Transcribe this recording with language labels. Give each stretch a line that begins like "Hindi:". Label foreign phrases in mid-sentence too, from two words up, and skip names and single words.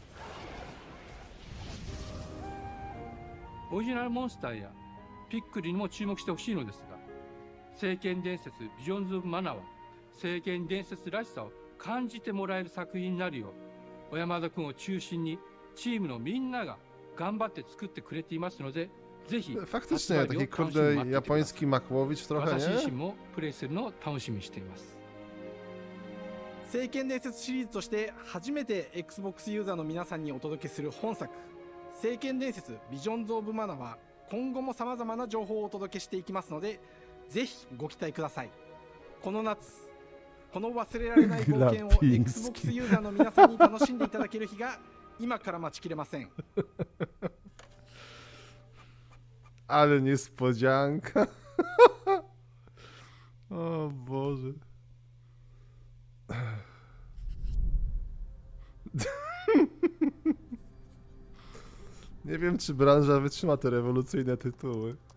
Japanese: オリジナルモンスターやピックリにも注目してほしいのですが、聖剣伝説ビジョンズ・オブ・マナーは聖剣伝説らしさを感じてもらえる作品になるよう、小山田君を中心にチームのみんなが頑張って作ってくれていますので、ぜひ
Polish: Faktycznie, taki kurde japoński Makłowicz trochę,
Japanese: 私自身
Polish: nie?
Japanese: もプレイするのを楽しみにしています。聖剣伝説シリーズとして初めて Xbox ユーザーの皆さんにお届けする本作聖剣伝説ビジョンズ・オブ・マナは今後も様々な情報をお届けしていきますので、ぜひご期待ください。この夏、この忘れられない冒険を Xbox ユーザーの皆さんに楽しんでいただける日が今から待ちきれません。
Polish: Ale niespodzianka. O Boże. Nie wiem, czy branża wytrzyma te rewolucyjne tytuły.